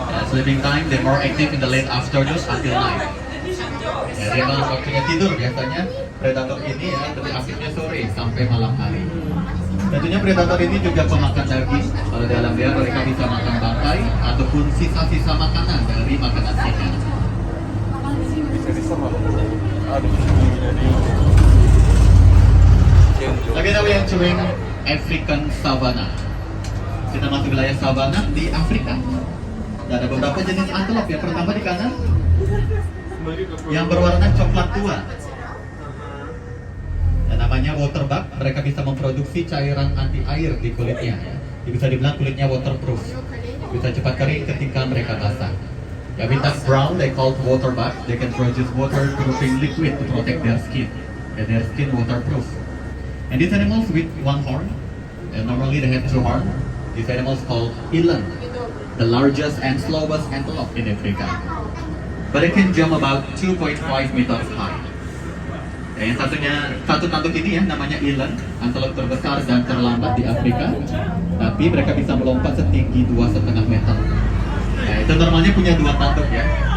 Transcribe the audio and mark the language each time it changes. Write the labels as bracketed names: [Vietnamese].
[English] Sleeping time, they're more active in the late afternoon until night. [Indonesian] Ya, dia malam waktunya tidur biasanya. Predator ini ya lebih aktifnya sore sampai malam hari. Tentunya predator ini juga pemakan daging. Kalau di alam liar mereka bisa makan bangkai ataupun sisa-sisa makanan dari makanan ikan. Lagi kita [English] entering African Savannah. [Indonesian] Kita masuk wilayah savana di Afrika. Dan ada beberapa jenis antelope. Yang pertama di kanan, yang berwarna coklat tua. Dan namanya waterbug. Mereka bisa memproduksi cairan anti air di kulitnya. Bisa dibilang kulitnya waterproof. Bisa cepat kering ketika mereka basah. [English] Ya, with that brown, they called waterbug. They can produce waterproofing liquid to protect their skin. And their skin waterproof. And these animals with one horn, and normally they have 2 horns. These animals called eland, the largest and slowest antelope in Africa. But it can jump about 2.5 meters high. [Indonesian] Ya, yang satu tanduk ini ya namanya eland, antelope terbesar dan terlambat di Afrika. Tapi mereka bisa melompat setinggi 2,5 meter. Nah, itu normalnya punya 2 tanduk ya.